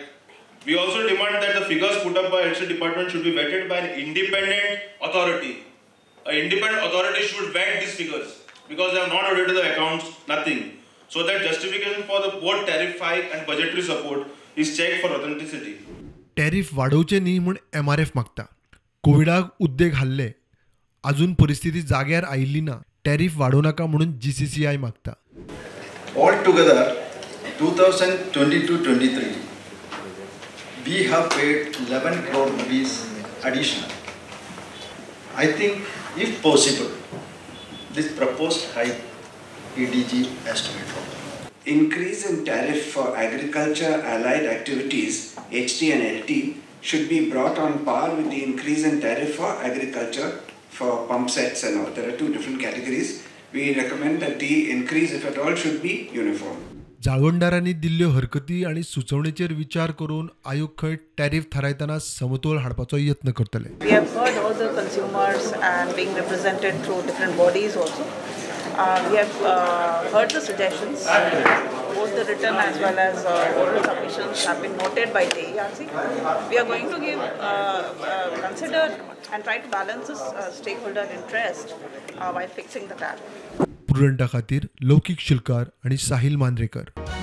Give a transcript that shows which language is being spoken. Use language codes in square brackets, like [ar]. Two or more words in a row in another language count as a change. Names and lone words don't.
[en] We also demand that the figures put up by Electricity Department should be vetted by an independent authority. An independent authority should vet these figures because they have not audited the accounts, nothing. So that justification for the both tariff hike and budgetary support is checked for authenticity. [kok] टॅरिफ वाडोवचे न्ही म्हूण MRF मागता. कोविडाक उद्देग हाल्ले. अजून परिस्थिती जाग्यार आयिल्ली ना. टॅरिफ वाडोव नाका म्हणून GCCI मागता. [en] Altogether, 2022-23, we have paid 11 crore rupees additional. I think, if possible, this proposed hike EDG has to be dropped. Increase in tariff for agriculture allied activities, HT and LT, should be brought on par with the increase in tariff for agriculture for pump sets and all. There are two different categories. We recommend that the increase, if at all, should be uniform. [kok] जाळवणदारांनी दिल्ल्यो हरकती आनी सुचोवणेचेर विचार करून आयोग खंय टॅरिफ थारायतना समतोल हाडपाचो यत्न करतले. [en] We have heard all the consumers and being represented through different bodies also. We have heard the suggestions. Both the written as well as oral submissions have been noted by JRC. We are going to consider and try to balance this stakeholder interest while fixing the tariff. [kok] प्रुडंटा खातीर लौकिक शिलकार आणि साहिल मांद्रेकर.